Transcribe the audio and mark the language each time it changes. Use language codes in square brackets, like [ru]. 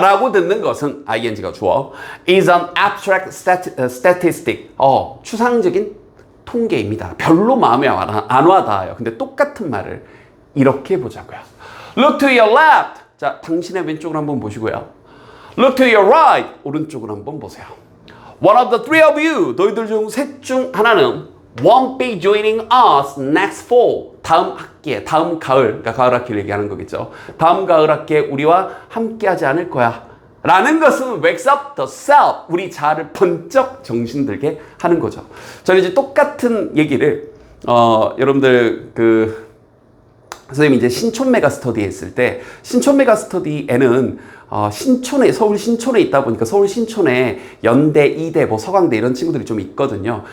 [ko] 라고 듣는 것은 ing가 주어 [en] is an abstract statistic [ko] 추상적인 통계입니다. 별로 마음에 안 와닿아요. 근데 똑같은 말을 이렇게 보자고요. [en] Look to your left. [ko] 자, 당신의 왼쪽을 한번 보시고요. [en] Look to your right. [ko] 오른쪽을 한번 보세요. [en] One of the three of you. [ko] 너희들 중 셋 중 하나는 [en] won't be joining us next fall. [ko] 다음 학기에, 다음 가을, 그러니까 가을 학기를 얘기하는 거겠죠. 다음 가을 학기에 우리와 함께하지 않을 거야. 라는 것은 [en] wakes up the self. [ko] 우리 자아를 번쩍 정신들게 하는 거죠. 저는 이제 똑같은 얘기를 여러분들 선생님이 이제 신촌 메가 스터디 했을 때 신촌 메가 스터디에는 신촌에 서울 신촌에 있다 보니까 서울 신촌에 연대, 이대, 뭐 서강대 이런 친구들이 좀 있거든요.